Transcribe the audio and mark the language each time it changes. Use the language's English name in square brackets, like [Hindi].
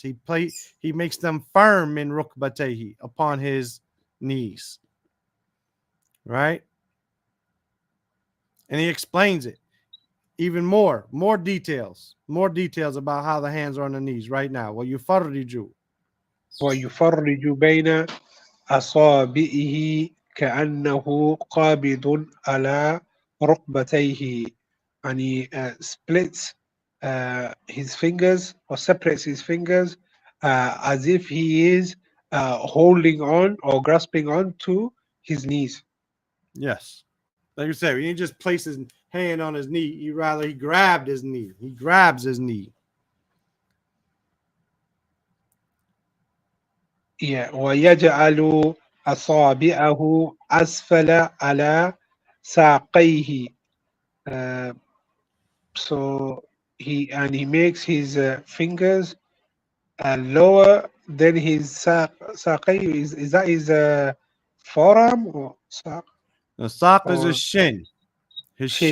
[English] He makes them firm in rukbatehi, upon his knees. Right? And he explains it. Even more details about how the hands are on the knees right now. Well, yufarriju. [Arabic] ويفرج بين أصابعه كأنه قابض على ركبتيه. [English] And he splits his fingers or separates his fingers as if he is holding on or grasping on to his knees. Yes. Like you said, he didn't just place his hand on his knee. He grabbed his knee. He grabs his knee. Yeah. [Arabic] ويجعل أصابعه أسفل على ساقيه. [English] Uh, so he makes his fingers lower than his saqay. Is that his forearm or saq The saq is his or shin. His shin?